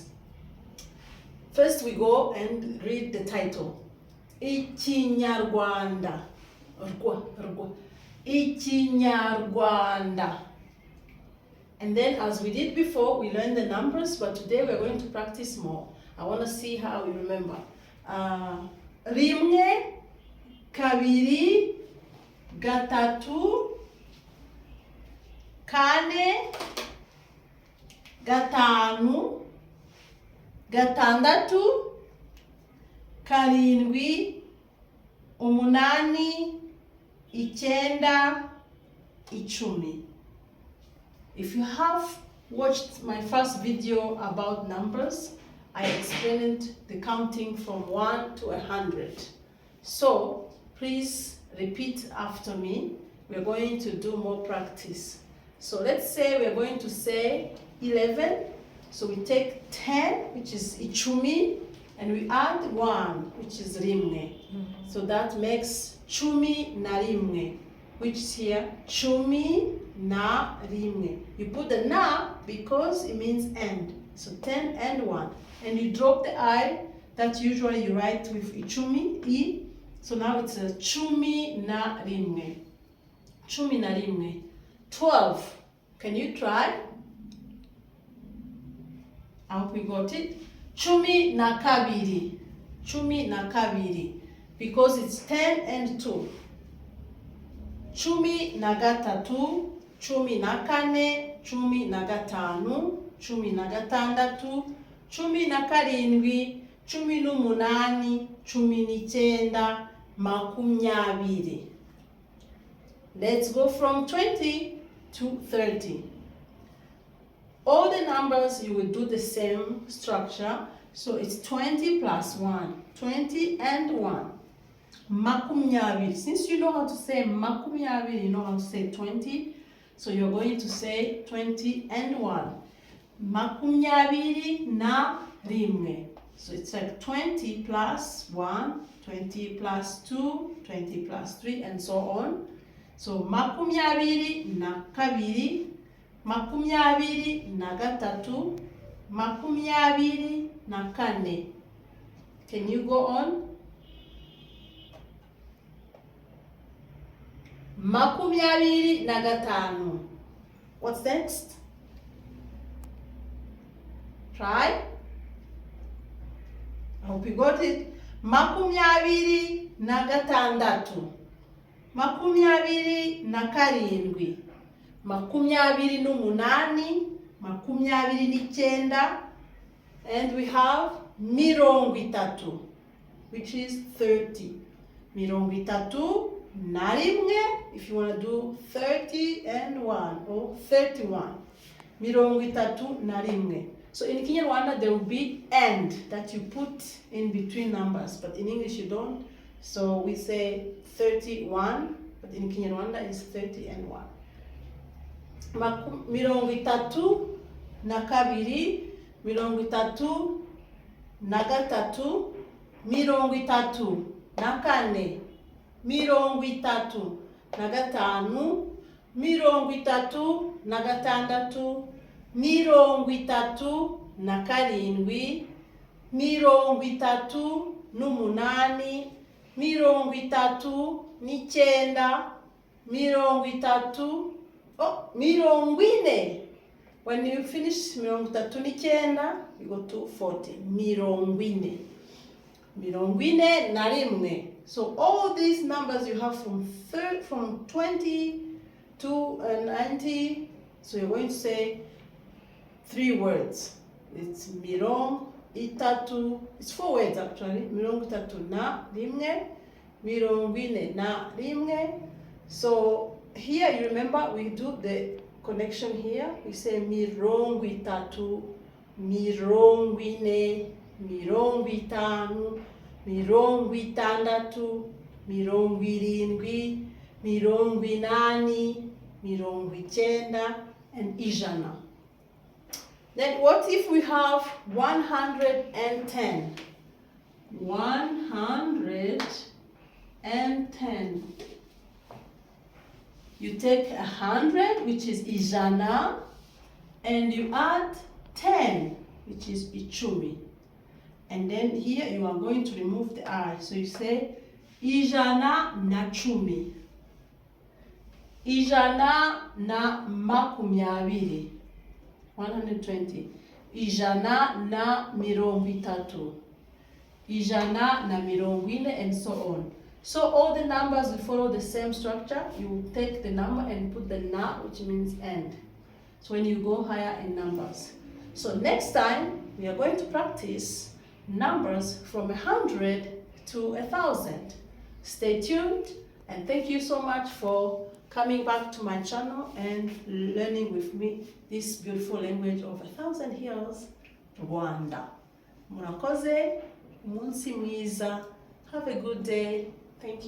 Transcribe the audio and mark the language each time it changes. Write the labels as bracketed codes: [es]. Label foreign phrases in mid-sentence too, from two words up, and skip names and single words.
[en] First we go and read the title. Kinyarwanda. Kinyarwanda. And then, as we did before, we learned the numbers, but today we're going to practice more. I want to see how we remember. [rw] Rimwe, kabiri, gatatu, kane, gatanu, gatandatu, karindwi, umunani, icyenda, icumi. [en] If you have watched my first video about numbers, I explained the counting from 1 to 100. So please repeat after me. We're going to do more practice. So let's say we're going to say 11. So we take 10, which is ichumi, and we add 1, which is rimwe. So that makes [rw] chumi na rimwe, [en] which is here [rw] chumi na rimwe. [en] You put the na because it means and. So 10 and 1. And you drop the I that usually you write with ichumi, I. So now it's a [rw] chumi na rimwe. Chumi na rimwe. 12. [en] Can you try? I hope we got it. [rw] Chumi na kabiri. Chumi na kabiri. [en] Because it's 10 and 2. [rw] Chumi na gatatu. Chumi na kane. Chumi na gatanu. Chumi na gatandatu. Chumi na karindwi. Chumi n'umunani. Chumi n'icyenda. Makumyabiri. [en] Let's go from 20 to 30. All the numbers, you will do the same structure. So it's 20 plus 1. 20 and 1. [rw] Makumyabiri. [en] Since you know how to say makumyabiri, you know how to say 20. So you're going to say 20 and 1. [rw] Makumyabiri na rimwe. [en] So it's like 20 plus 1, 20 plus 2, 20 plus 3, and so on. [rw] So makumyabiri na kabiri, makumyabiri na gatatu, makumyabiri na kane. [en] Can you go on? [rw] Makumyabiri na gatanu. [en] What's next? Try. I hope you got it. [rw] Makumyabiri na gatandatu. Makumyabiri na karindwi. Makumyabiri n'umunani. Makumyabiri n'icyenda. [en] And we have [rw] mirongo itatu, [en] which is 30. [rw] Mirongo itatu na rimwe, [en] if you want to do 30 and 1 or 31. [rw] Mirongo itatu na rimwe. [en] So in Kinyarwanda there will be and that you put in between numbers, but in English you don't. So we say 31, but in Kinyarwanda it's 30 and 1. [rw] Mirongo itatu na kabiri, mirongo itatu na gatatu, mirongo itatu na kane, mirongo itatu na gatanu, mirongo itatu na gatandatu, mirongo itatu na karindwi, mirongo itatu n'umunani, mirongo itatu n'icyenda, mirongo itatu, mirongo ine. [en] When you finish [rw] mirongo itatu n'icyenda, [en] you go to 40. [rw] Mirongo ine. Mirongo ine na rimwe. [en] So all these numbers you have from 20 to 90. So you're going to say 3 words. [rw] It's mirongo itatu. [en] It's 4 words actually. [rw] Mirongo itatu na rimwe. Mirongo ine na rimwe. [en] So here you remember we do the connection here. We say [rw] mirongo itatu, mirongo ine, mirongo itanu, mirongo itandatu, mirongo irindwi, mirongo inani, mirongo icyenda, [en] and ijana. Then what if we have 110? 110. You take 100, which is ijana, and you add 10, which is ichumi. And then here you are going to remove the I. So you say [rw] ijana na chumi. Ijana na makumyabiri. 120. Ijana na mirongo itatu. Ijana na mirongo ine, [en] and so on. So all the numbers will follow the same structure. You will take the number and put the na, which means end. So when you go higher in numbers. So next time we are going to practice numbers from 100 to 1,000. Stay tuned, and thank you so much for coming back to my channel and learning with me this beautiful language of 1,000 hills, Rwanda. [rw] Murakoze, umunsi mwiza. [en] Have a good day. Thank you.